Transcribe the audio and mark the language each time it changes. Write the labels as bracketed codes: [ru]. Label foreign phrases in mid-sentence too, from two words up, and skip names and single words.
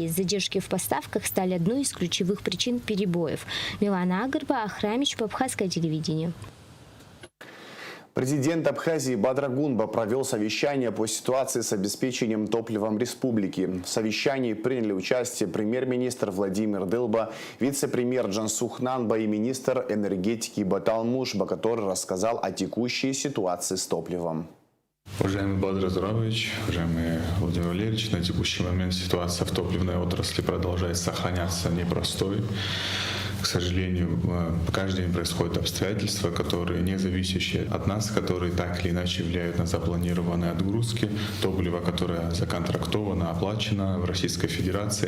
[ru] Задержки в поставках стали одной из ключевых причин перебоев. Милана Агарба, Ахрамич, Абхазское телевидение. Президент Абхазии Бадрагунба провел совещание по ситуации с обеспечением топливом республики. В совещании приняли участие премьер-министр Владимир Дылба, вице-премьер Джансух Нанба и министр энергетики Баталмушба, который рассказал о текущей ситуации с топливом. Уважаемый Бадр Зурович, уважаемый Владимир Валерьевич, на текущий момент ситуация в топливной отрасли продолжает сохраняться непростой. К сожалению, каждый день происходят обстоятельства, которые не зависящие от нас, которые так или иначе влияют на запланированные отгрузки топлива, которое законтрактовано, оплачено в Российской Федерации.